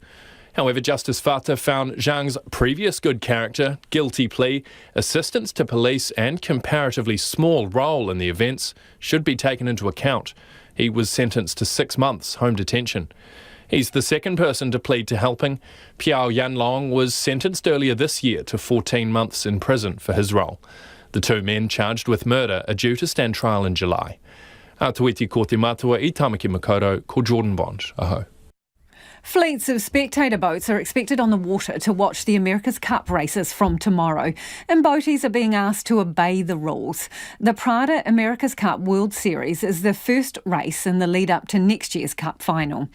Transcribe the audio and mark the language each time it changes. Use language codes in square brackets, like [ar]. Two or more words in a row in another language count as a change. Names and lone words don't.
[en] However, Justice Fata found Zhang's previous good character, guilty plea, assistance to police and comparatively small role in the events should be taken into account. He was sentenced to 6 months home detention. He's the second person to plead to helping. Piao Yanlong was sentenced earlier this year to 14 months in prison for his role. The 2 men charged with murder are due to stand trial in July. [mi] Atuiti ko te matua I Tamaki Makaurau, ko Jordan Bond. Aho. [en] Fleets of spectator boats are expected on the water to watch the America's Cup races from tomorrow, and boaties are being asked to obey the rules. The Prada America's Cup World Series is the first race in the lead-up to next year's Cup final.